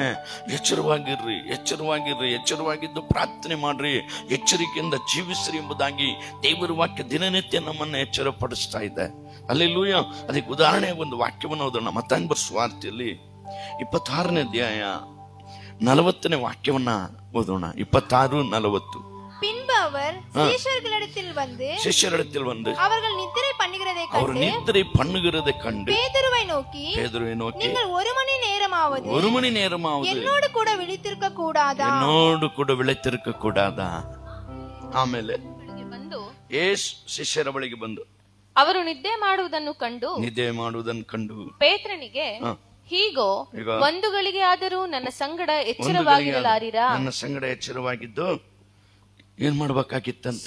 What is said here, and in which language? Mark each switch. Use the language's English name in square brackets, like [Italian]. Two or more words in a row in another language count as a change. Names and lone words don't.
[Kannada] ಎಚ್ಚರವಾಗಿರ್ರಿ, ಎಚ್ಚರವಾಗಿರ್ರಿ, ಎಚ್ಚರವಾಗಿದ್ದು ಪ್ರಾರ್ಥನೆ ಮಾಡ್ರಿ, ಎಚ್ಚರಿಕೆಯಿಂದ ಜೀವಿಸ್ರಿ ಎಂಬುದಾಗಿ ದೇವರ ವಾಕ್ಯ ದಿನನಿತ್ಯ ನಮ್ಮನ್ನು ಎಚ್ಚರ ಪಡಿಸ್ತಾ ಇದೆ. ಹಲ್ಲೆಲೂಯ. ಅದಕ್ಕೆ ಉದಾಹರಣೆ ಒಂದು ವಾಕ್ಯವನ್ನು ಓದೋಣ. ಮತ್ತಾಯನ ಬರೆದ ಸುವಾರ್ತೆಯಲ್ಲಿ 26ನೇ ಅಧ್ಯಾಯ 40ನೇ ವಾಕ್ಯವನ್ನ ಓದೋಣ. 26:40. [Tamil] பின்பு அவர் சீஷர்களிடத்தில் வந்து அவர்கள் நித்திரை பண்ணுகிறதை கண்டு பேதுருவை நோக்கி நீங்கள் ஒரு மணி நேரமாவது என்னோடு கூட விழித்திருக்க கூடாதா? [Kannada] ಆಮೇಲೆ ಯೇಸು ಶಿಷ್ಯರ ಬಳಿಗೆ ಬಂದು ಅವರು ನಿದ್ದೆ ಮಾಡುವುದನ್ನು ಕಂಡು ಪೇತ್ರನಿಗೆ, ಹೀಗೋ ಒಂದು ಗಳಿಗೆ ಆದರೂ ನನ್ನ ಸಂಗಡ ಎಚ್ಚರವಾಗಿರಲಾರಿರಾ? ನನ್ನ ಸಂಗಡ ಎಚ್ಚರವಾಗಿದ್ದು ಏನ್ ಮಾಡ್ಬೇಕಾಗಿತ್ತಂತೆ?